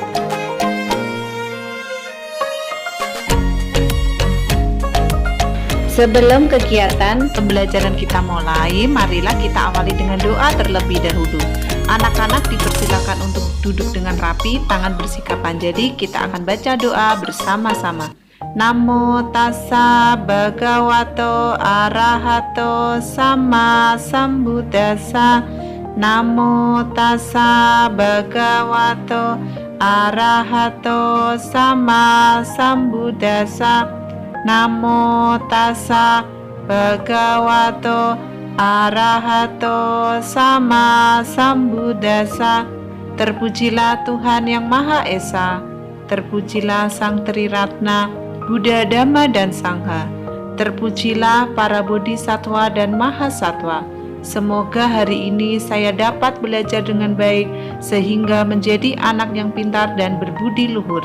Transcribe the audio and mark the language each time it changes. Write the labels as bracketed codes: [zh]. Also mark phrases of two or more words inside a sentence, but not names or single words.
[id] Sebelum kegiatan pembelajaran kita mulai, marilah kita awali dengan doa terlebih dahulu. Anak-anak dipersilakan untuk duduk dengan rapi, tangan bersikapan. Jadi kita akan baca doa bersama-sama. [pi] Namo tassa bhagavato arahato sama sambuddhassa. Namo tassa bhagavato arahato sama sambuddhassa. Namo tassa bhagavato arahato sama sambuddhassa. [id] Terpujilah Tuhan yang Maha Esa. Terpujilah Sang Triratna, Buddha, Dhamma, dan Sangha. Terpujilah para bodhisattva dan mahasatwa. Semoga hari ini saya dapat belajar dengan baik sehingga menjadi anak yang pintar dan berbudi luhur.